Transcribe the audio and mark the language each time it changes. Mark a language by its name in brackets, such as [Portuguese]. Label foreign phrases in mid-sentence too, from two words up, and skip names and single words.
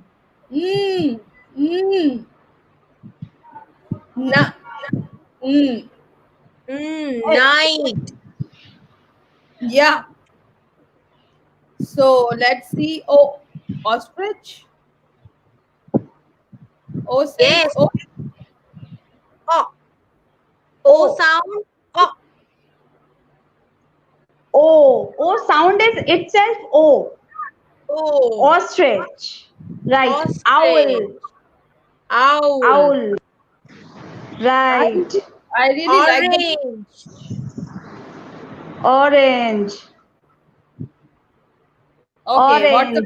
[English] Mm. Mm. Na. Mm. Night. Yeah. So let's see. Oh, ostrich. O says Yes. O. O. O O. sound. O. O. O sound is itself O. O. Ostrich. Right. Ostrich. Owl. Owl. Owl. I Right. I really like the Orange. Orange. okay. What's the